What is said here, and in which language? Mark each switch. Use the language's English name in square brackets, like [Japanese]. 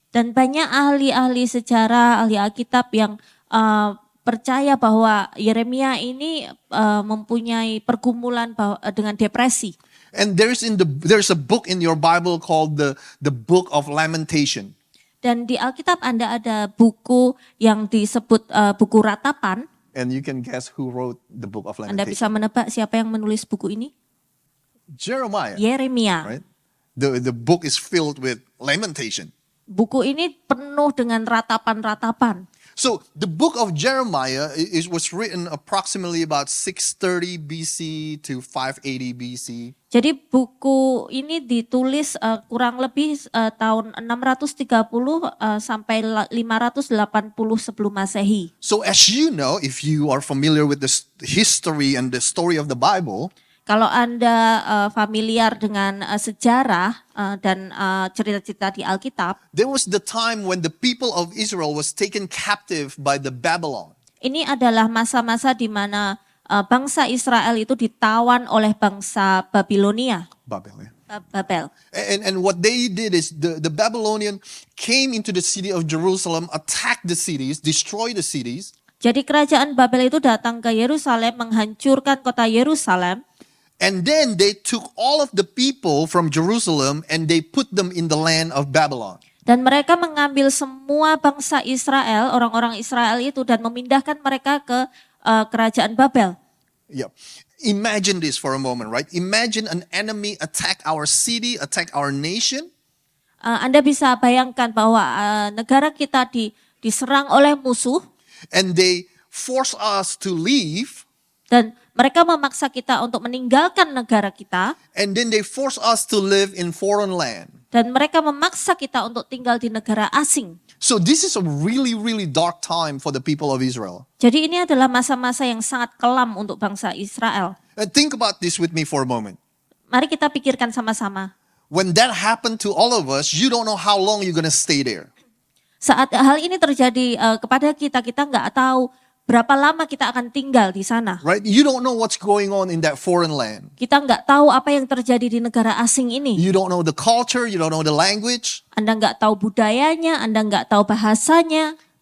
[Indonesian] Dan banyak ahli-ahli sejarah, ahli Alkitab yang percaya bahwa Yeremia ini mempunyai pergumulan dengan depresi. [English] And there's a book in your Bible called the Book of Lamentation. [Indonesian] Dan di Alkitab Anda ada buku yang disebut buku ratapan. [English] And you can guess who wrote the Book of [Indonesian] Anda bisa [English] Lamentation. [Indonesian] menebak siapa yang menulis buku ini? [English] Jeremiah, [Indonesian] Yeremia. [English] right? The book is filled with lamentation. [Indonesian] Buku ini penuh dengan ratapan-ratapan. [English] So the book of Jeremiah was written approximately about 630 BC to 580 BC. [Indonesian] Jadi buku ini ditulis kurang lebih tahun 630 sampai 580 sebelum Masehi. [English] So as you know, if you are familiar with the history and the story of the Bible, [Indonesian] Kalau Anda familiar dengan sejarah dan cerita-cerita di Alkitab, [English] there was the time when the people of Israel was taken captive by the Babylon. [Indonesian] ini adalah masa-masa di mana bangsa Israel itu ditawan oleh bangsa Babilonia, [English] Babel, yeah. Babel. And what they did is the Babylonian came into the city of Jerusalem, attacked the cities, destroyed the cities. [Indonesian] Jadi kerajaan Babel itu datang ke Yerusalem, menghancurkan kota Yerusalem. [English] And then they took all of the people from Jerusalem and they put them in the land of Babylon. [Indonesian] Dan mereka mengambil semua bangsa Israel, orang-orang Israel itu, dan memindahkan mereka ke kerajaan Babel. [English] Yeah. Imagine this for a moment, right? Imagine an enemy attack our city, attack our nation. [Indonesian] Anda bisa bayangkan bahwa negara kita diserang oleh musuh, [English] And they force us to leave. [Indonesian] dan mereka memaksa kita untuk meninggalkan negara kita, [English] And then they force us to live in foreign land. [Indonesian] dan mereka memaksa kita untuk tinggal di negara asing. [English] So this is a really, really dark time for the people of Israel. [Indonesian] Jadi ini adalah masa-masa yang sangat kelam untuk bangsa Israel. [English] And think about this with me for a moment. [Indonesian] Mari kita pikirkan sama-sama. [English] When that happened to all of us, you don't know how long you're going to stay there. [Indonesian] Saat hal ini terjadi kepada kita, kita nggak tahu berapa lama kita akan tinggal di sana. [English] Right? You don't know what's going on in that foreign land. [Indonesian] Kita nggak tahu apa yang terjadi di negara asing ini. [English] You don't know the culture, you don't know the language. [Indonesian] Anda nggak tahu budayanya, Anda nggak tahu bahasanya.